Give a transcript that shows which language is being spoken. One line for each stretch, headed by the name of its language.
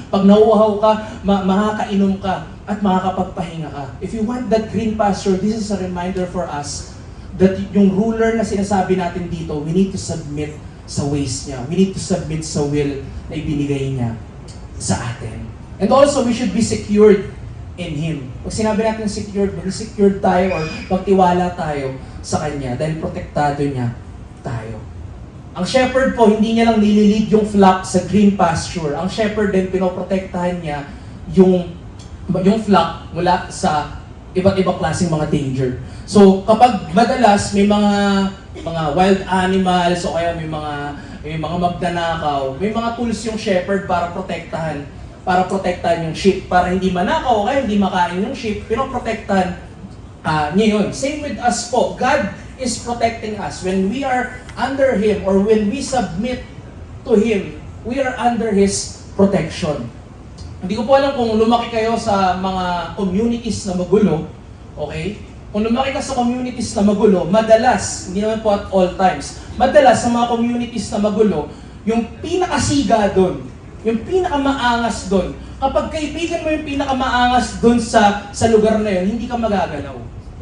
Filipino: Pag nauuhaw ka, makakainom ka at makakapagpahinga ka.
English: If you want that green pasture, this is a reminder for us that
Filipino: yung ruler na sinasabi natin dito,
English: we need to submit sa ways niya. We need to submit
Filipino: sa will na ibinigay niya sa atin.
English: And also, we should be secured in Him.
Filipino: Pag sinabi natin secured, mag-secured tayo or magtiwala tayo sa Kanya dahil protektado niya tayo. Ang shepherd po, hindi niya lang nililid yung flock sa green pasture. Ang shepherd din, pinoprotektahan niya yung flock mula sa iba't ibang klaseng mga danger. So, kapag madalas may mga wild animals o kaya may mga magnanakaw, may mga tools yung shepherd para protektahan yung sheep, para hindi manakaw o kaya hindi makain yung sheep, pinoprotektahan niya yun.
English: Same with us
Filipino: po.
English: God is protecting us. When we are under Him or when we submit to Him, we are under His protection.
Filipino: Hindi ko po alam kung lumaki kayo sa mga communities na magulo, okay? Kung lumaki ka sa communities na magulo, madalas, hindi naman po at all times, madalas sa mga communities na magulo, yung pinakasiga doon, yung pinakamaangas doon, kapag kaibigan mo yung pinakamaangas doon sa lugar na yun, hindi ka magagalaw.